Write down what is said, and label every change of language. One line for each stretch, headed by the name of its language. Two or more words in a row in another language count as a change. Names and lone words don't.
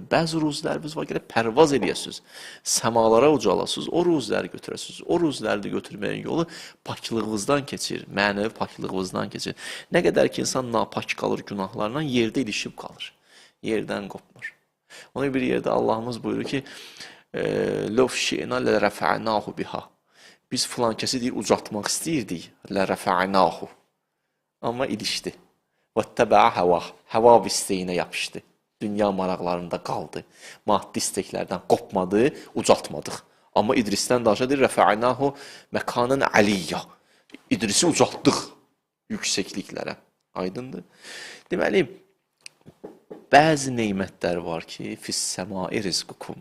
Azerbaijani: Bəzi ruziləriniz var, gələk pərvaz eləyəsiniz. Səmalara ucalasınız, o ruziləri götürəsiniz. O ruziləri də götürməyin yolu paklığınızdan keçir, mənəvi paklığınızdan keçir. Nə qədər ki, insan napak qalır günahlarla, yerdə ilişib qalır. Yerdən qopmur. Ona bir yerdə Allahımız buyurur ki,
Arabic: لَوْ شِئْنَا لَرَفَعْنَاهُ بِهَا.
Azerbaijani: Biz filan kəsi deyir, ucatmaq istəyirdik. لَرَفَعْنَاهُ. Amma ilişdi.
Arabic: وَاتَّبَعَ هَوَاهُ.
Azerbaijani: Həva istəyinə yapışdı. Dünya maraqlarında qaldı. Maddi istəklərdən qopmadı, ucaltmadıq. Amma İdrisdən danışadır,
Arabic: رَفَعْنَاهُ مكانا عليا.
Azerbaijani: İdrisi ucaltdıq yüksəkliklərə. Aydındır. Deməli, bəzi neymətlər var ki,
Arabic: في السماء رزقكم.